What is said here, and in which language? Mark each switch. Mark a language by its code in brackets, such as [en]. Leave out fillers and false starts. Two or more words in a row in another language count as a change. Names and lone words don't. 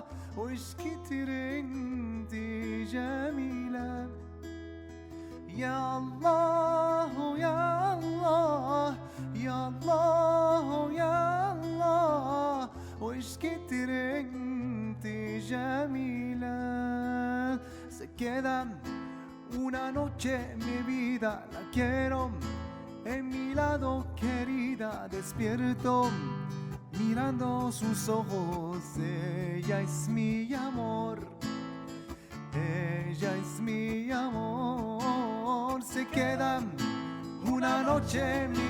[ar] وش كتر انتي جميلة يا الله يا الله يا الله يا الله وش كتر انتي جميلة [es] se queda una noche mi vida la quiero en mi lado querida despierto mirando sus ojos ella es mi amor ella es mi amor se queda una noche en mi